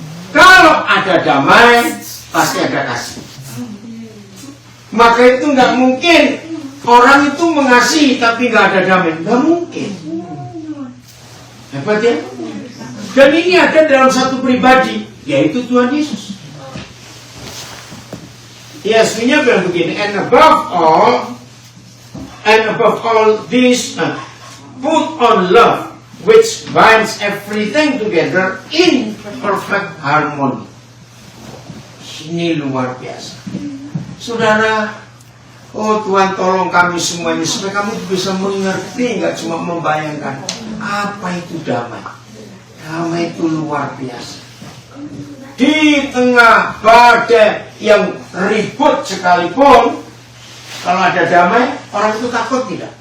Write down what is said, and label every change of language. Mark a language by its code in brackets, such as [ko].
[id] Kalau ada damai, pasti ada kasih. Maka itu nggak mungkin orang itu mengasihi tapi nggak ada damai. Nggak mungkin. Hebat ya? Dan ini ada dalam satu pribadi, yaitu Tuhan Yesus. ESV-nya bilang begini, [en] and above all this, put on love, which binds everything together in perfect harmony. [id] Ini luar biasa. Saudara, oh Tuhan tolong kami semuanya supaya kamu bisa mengerti, nggak cuma membayangkan apa itu damai. Damai itu luar biasa. Di tengah badai yang ribut sekalipun, kalau ada damai, orang itu takut tidak?